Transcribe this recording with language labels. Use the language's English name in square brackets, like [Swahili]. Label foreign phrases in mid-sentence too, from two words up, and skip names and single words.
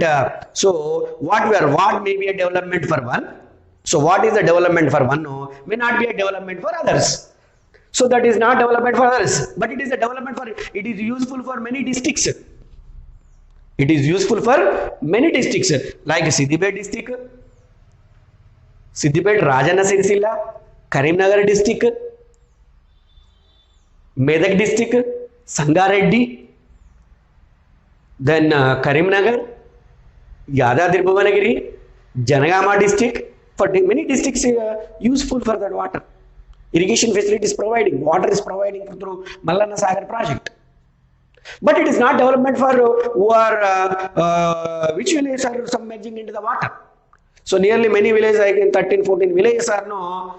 [English] What may be a development for one? So what is the development for one? No, may not be a development for others. So that is not development for others, but it is a development for. It is useful for many districts. It is useful for many districts like Siddipet district, Siddipet Rajana Sirsilla, Karimnagar district, Medak district, Sangareddy. Then Karimnagar, Yadadri Bhuvanagiri, Janagama district, for many districts useful for that water. Irrigation facility is providing, water is providing through Mallanna Sagar project. But it is not development for who are, which villages are submerging into the water. So nearly many villages, I think 13, 14 villages are no.